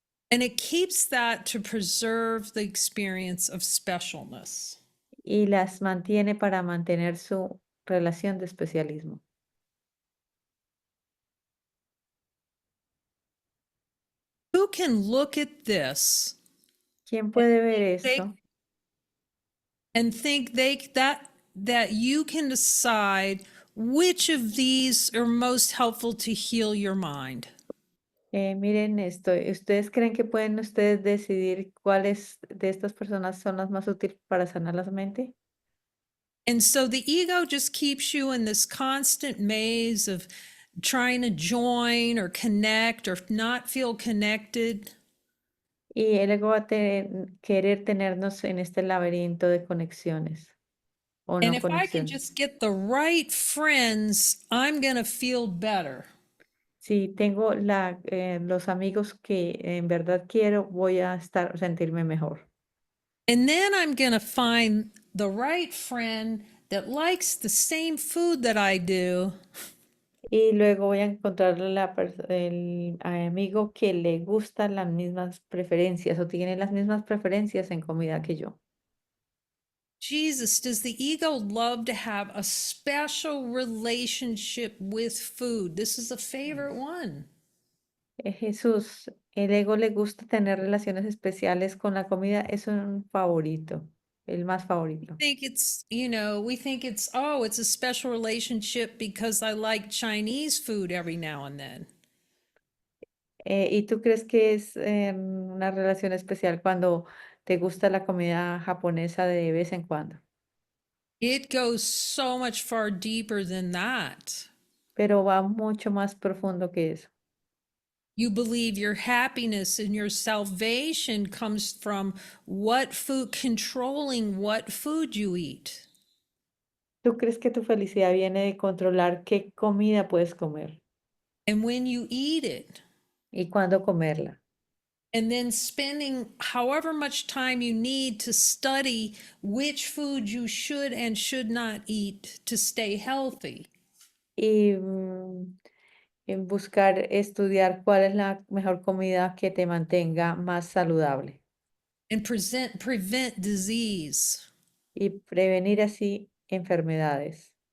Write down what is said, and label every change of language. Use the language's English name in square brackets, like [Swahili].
[English] And it keeps that to preserve the experience of specialness. [Spanish] Y las mantiene para mantener su relación de especialismo. [English] Who can look at this [Spanish] ¿Quién puede ver [English] they, [Spanish] esto [English] and think that you can decide which of these are most helpful to heal your mind? [Spanish] Miren esto, ¿ustedes creen que pueden ustedes decidir cuáles de estas personas son las más útiles para sanar la mente? [English] And so the ego just keeps you in this constant maze of trying to join or connect or not feel connected. [Spanish] Y el ego va a querer tenernos en este laberinto de conexiones o [English] And [Spanish] no [English] if I can [Spanish] conexiones. [English] just get the right friends, I'm going to feel better. [Spanish] Si tengo los amigos que en verdad quiero, voy a sentirme mejor. [English] And then I'm going to find the right friend that likes the same food that I do. [Spanish] Y luego voy a encontrar el amigo que le gustan las mismas preferencias o tiene las mismas preferencias en comida que yo. [English] Jesus, does the ego love to have a special relationship with food? This is a favorite one. [Spanish] Jesús, el ego le gusta tener relaciones especiales con la comida, es un favorito, el más favorito. [English] We think it's, oh, it's a special relationship because I like Chinese food every now and then. [Spanish] ¿Y tú crees que es una relación especial cuando te gusta la comida japonesa de vez en cuando? [English] It goes so much far deeper than that. [Spanish] Pero va mucho más profundo que eso. [English] You believe your happiness and your salvation comes from controlling what food you eat. [Spanish] ¿Tú crees que tu felicidad viene de controlar qué comida puedes comer [English] And when you eat it, [Spanish] y cuándo comerla? [English] and then spending however much time you need to study which food you should and should not eat to stay healthy. [Spanish] Y en buscar estudiar cuál es la mejor comida que te mantenga más saludable [English] And prevent disease. [Spanish] y prevenir así enfermedades.